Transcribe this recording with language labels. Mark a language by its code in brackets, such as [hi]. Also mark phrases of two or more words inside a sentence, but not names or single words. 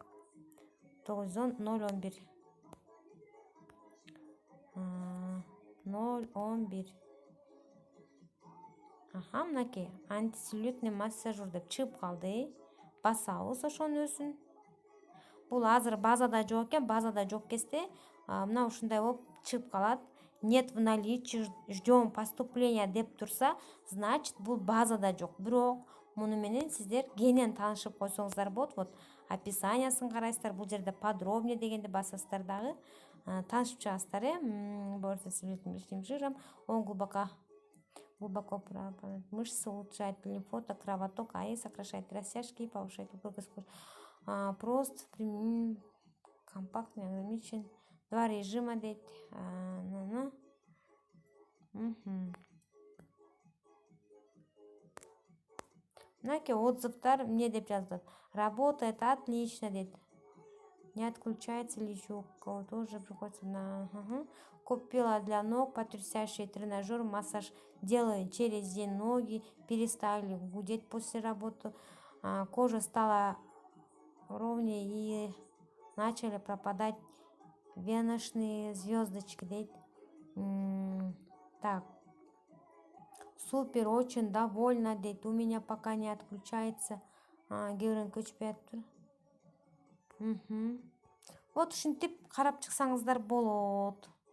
[ky] 910-011. 011. Мынакей [ru] антицеллюлитный массажер [ky] деп чыгып калды. Басабыз ошонун өзүн. Бул азыр базада жок экен, базада жок кезде мына ушундай болуп чыгып калат. [ru] Нет в наличии, ждем поступления [ky] деп турса, значит бул базада жок. Бирок муну менен сиздер кенен таанышып койсоңуздар болот. Вот описаниясын карайсыздар, бул жерде подробнее дегенди басасыздар дагы. Таанышып чыгасыздар. [ru] Борется с лишним жиром, он глубоко мышцы, улучшает лимфоток, кровоток, сокращает растяжки и повышает упругость кожи. Прост, компактный, ограничен. [ky] 2 режима дейт. Мынакей отзывдар эмне деп жазылат. [ru] Работает отлично дейт. Не отключается личок. Тоже приходится на... Купила для ног потрясающий тренажер, массаж делаю через день, ноги перестали гудеть после работы, кожа стала ровнее и начали пропадать веночные звездочки. [ky] Дейт. [ru] Так, супер, очень довольна, дейт. У меня пока не отключается. [ky] Георгий көчпөйөптүр. Вот ушинтип карап чыксаңыздар болот.